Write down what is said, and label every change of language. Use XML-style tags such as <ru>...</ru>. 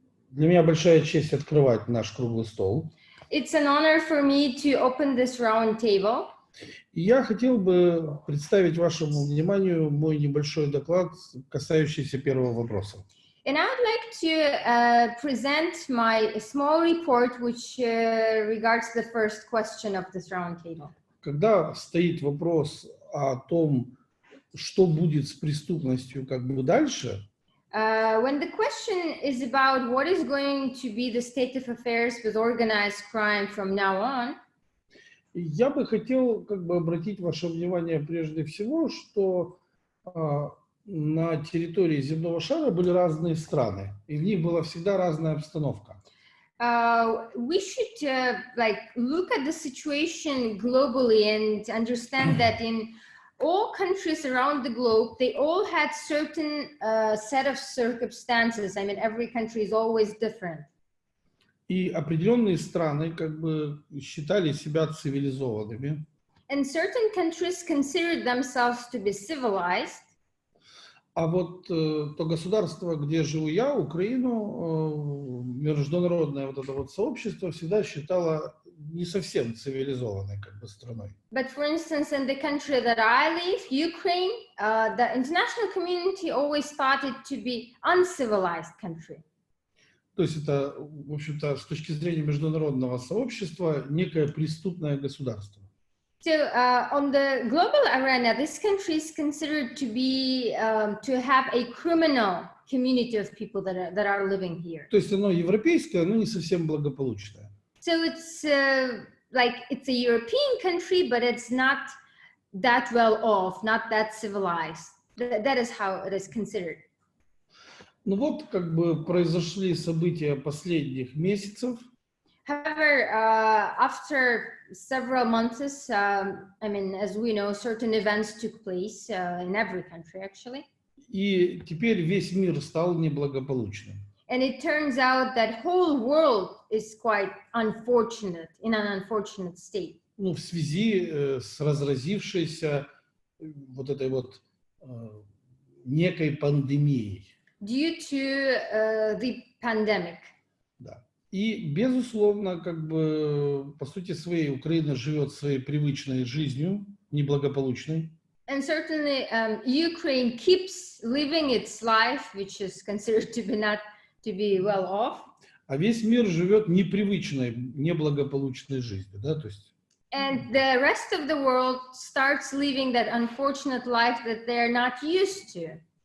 <ru>Для меня большая честь открывать наш круглый стол.</ru> <en>It's an honor for me to open this round table.</en> <ru>И я хотел бы представить вашему вниманию мой небольшой доклад, касающийся первого вопроса.</ru> <en>And I would like to present my small report which regards the first question of this round table.</en> <ru>Когда стоит вопрос о том, что будет с преступностью как бы дальше,</ru> <en>when the question is about what is going to be the state of affairs with organized crime from now on,</en> <ru>я бы хотел как бы обратить ваше внимание прежде всего, что на территории земного шара были разные страны, и в них была всегда разная обстановка.</ru> <en>we should look at the situation globally and understand that in all countries around the globe, they all had certain set of circumstances. I mean, every country is always different.</en> <ru>И определенные страны как бы считали себя цивилизованными.</ru> <en>And certain countries considered themselves to be civilized.</en> <ru>А вот то государство, где живу я, Украину, международное вот это вот сообщество всегда считало не совсем цивилизованной как бы страной.</ru> <en>But for instance, in the country that I live, Ukraine, the international community always thought it to be uncivilized country.</en> <ru>То есть это, в общем-то, с точки зрения международного сообщества, некое преступное государство.</ru> <en>So on the global arena, this country is considered to be to have a criminal community of people that are living here.</en> <ru>То есть оно европейское, но не совсем благополучное.</ru> <en>So it's it's a European country, but it's not that well off, not that civilized. That is how it is considered.</en> <ru>Ну вот как бы произошли события последних месяцев.</ru> <en>However, after several months, I mean, as we know, certain events took place in every country, actually.</en> <ru>И теперь весь мир стал неблагополучным.</ru> <en>And it turns out that whole world is quite unfortunate, in an unfortunate state.</en> <ru>Ну, в связи с разразившейся вот этой вот некой пандемией.</ru> <en>Due to the pandemic.</en> <ru>Да. И, безусловно, как бы, по сути своей, Украина живет своей привычной жизнью, неблагополучной.</ru> <en>And certainly, Ukraine keeps living its life, which is considered to be not to be well off.</en> <ru>А весь мир живет непривычной, неблагополучной жизнью, да, то есть.</ru> <en>And the rest of the world starts living that unfortunate life that they're not used to.</en>